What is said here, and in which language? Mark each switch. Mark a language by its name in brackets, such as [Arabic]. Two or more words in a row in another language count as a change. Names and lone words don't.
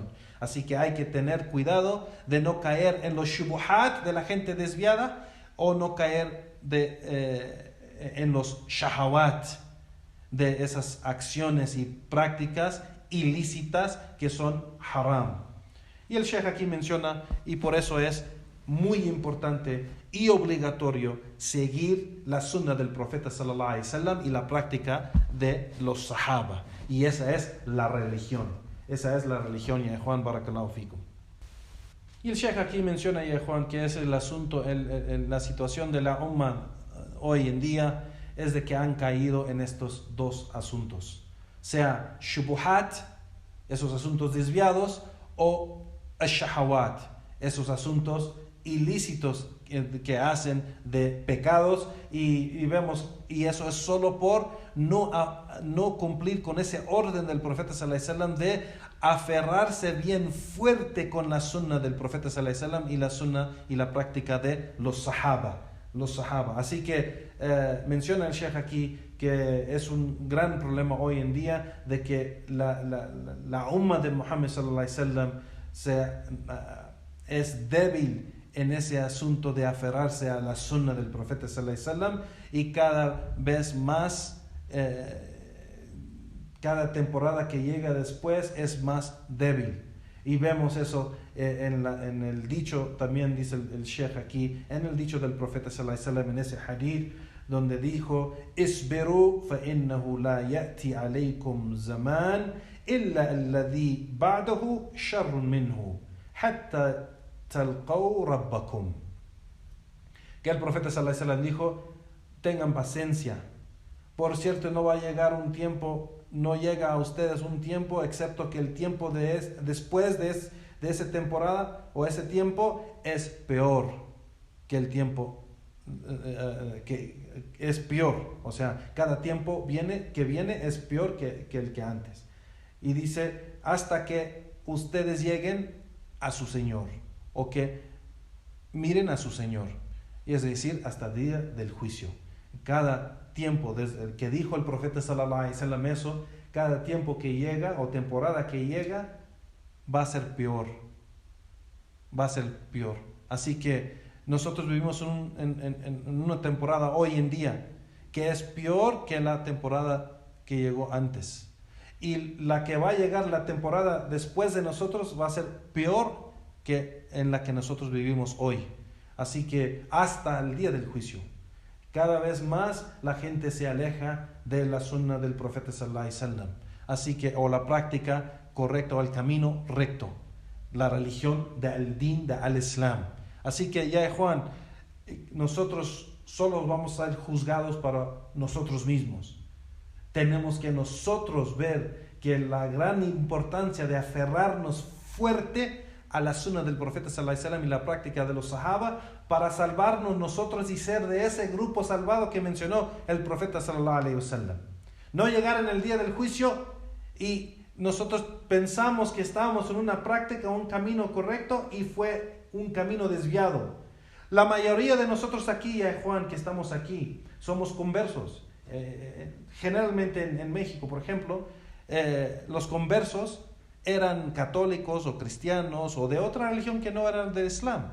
[Spanish] Así que hay que tener cuidado de no caer en los shubuhat de la gente desviada, o no caer en los shahawat, de esas acciones y prácticas ilícitas que son haram. Y el Sheikh aquí menciona, y por eso es muy importante y obligatorio seguir la sunna del profeta [Arabic] صلى الله عليه وسلم [Spanish] y la práctica de los sahaba. Y esa es la religión. Esa es la religión, ya Juan, [Arabic] بارك الله فيكم. [Spanish] Y el Sheikh aquí menciona, ya Juan, que es el asunto, la situación de la umma hoy en día es de que han caído en estos dos asuntos, sea shubuhat, esos asuntos desviados, o ash-shahawat, esos asuntos ilícitos que hacen de pecados, y vemos, y eso es solo por no cumplir con ese orden del profeta [Arabic] صلى الله عليه وسلم [Spanish] de aferrarse bien fuerte con la sunna del profeta [Arabic] صلى الله عليه وسلم [Spanish] y la sunna y la práctica de los sahaba. Así que menciona el Sheikh aquí que es un gran problema hoy en día de que la umma de Muhammad [Arabic] صلى الله عليه وسلم [Spanish] es débil en ese asunto de aferrarse a la sunna del profeta [Arabic] صلى الله عليه وسلم, [Spanish] y cada vez más cada temporada que llega después es más débil. Y vemos eso en el dicho, también dice el Sheikh aquí, en el dicho del profeta [Arabic] صلى الله عليه وسلم, [Spanish] en ese hadith donde dijo: [Arabic] اصبروا فإنه لا يأتي عليكم زمان إلا الذي بعده شر منه حتى تلقوا ربكم. [Spanish] Que el profeta [Arabic] صلى الله عليه وسلم [Spanish] dijo: tengan paciencia, por cierto no va a llegar un tiempo, no llega a ustedes un tiempo excepto que el tiempo después de esa temporada o ese tiempo es peor que el tiempo que es peor. O sea, cada tiempo que viene es peor que el que antes. Y dice: hasta que ustedes lleguen a su Señor, o que miren a su Señor, y es decir, hasta el día del juicio. Cada tiempo, desde el que dijo el profeta [Arabic] صلى الله عليه وسلم [Spanish] eso, cada tiempo que llega o temporada que llega va a ser peor. Así que nosotros vivimos en una temporada hoy en día que es peor que la temporada que llegó antes. Y la que va a llegar, la temporada después de nosotros, va a ser peor que en la que nosotros vivimos hoy. Así que hasta el día del juicio, cada vez más la gente se aleja de la sunna del profeta [Arabic] صلى الله عليه وسلم. [Spanish] Así que, o la práctica correcta, o el camino recto, la religión del din, del Islam. Así que ya, Juan, nosotros solo vamos a ser juzgados para nosotros mismos. Tenemos que nosotros ver que la gran importancia de aferrarnos fuerte a la sunna del profeta [Arabic] صلى الله عليه وسلم [Spanish] y la práctica de los sahaba para salvarnos nosotros y ser de ese grupo salvado que mencionó el profeta [Arabic] صلى الله عليه وسلم. [Spanish] No llegar en el día del juicio y nosotros pensamos que estábamos en una práctica, un camino correcto, y fue un camino desviado. La mayoría de nosotros aquí, Juan, que estamos aquí, somos conversos. Generalmente en México, por ejemplo, los conversos eran católicos o cristianos o de otra religión que no era del Islam.